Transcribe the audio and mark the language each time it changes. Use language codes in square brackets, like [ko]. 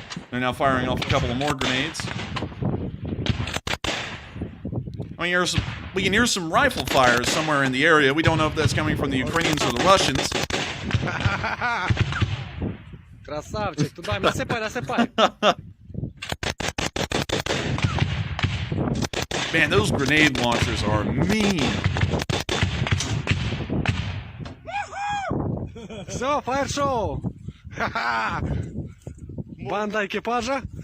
[en] They're now firing off a couple of more grenades. I mean, we can hear some rifle fires somewhere in the area. We don't know if that's coming from the Ukrainians or the Russians. [ru] Красавчик, туда, насыпай, насыпай. [en] Man, those grenade launchers are mean. [ru] Все, фаер-шоу. Банда экипажа.